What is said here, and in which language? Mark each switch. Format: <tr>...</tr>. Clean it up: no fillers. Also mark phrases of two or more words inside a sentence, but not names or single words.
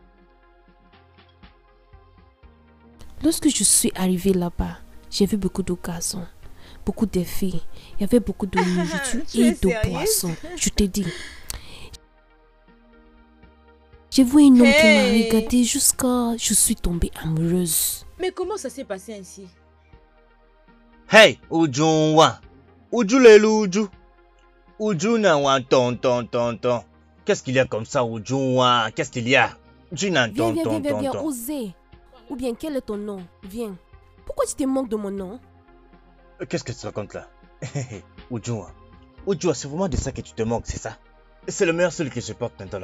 <fr>Lorsque je suis arrivée là-bas, j'ai vu beaucoup d'occasions, beaucoup de filles. Il y avait beaucoup de nourriture et de boissons. Je te dis. J'ai vu un homme qui m'a regardée jusqu'à je suis tombée amoureuse. Mais comment ça s'est passé ainsi? Hey, Ujunwa. Ujulelu Uju. Ujuna wa ton. Qu'est-ce qu'il y a comme ça, Ujunwa? Qu'est-ce qu'il y a? Viens, osez. Ou bien, quel est ton nom? Viens. Pourquoi tu te moques de mon nom? Qu'est-ce que tu racontes là? Ujunwa. Ujunwa, c'est vraiment de ça que tu te moques, c'est ça? C'est le meilleur seul que je porte maintenant là.</fr>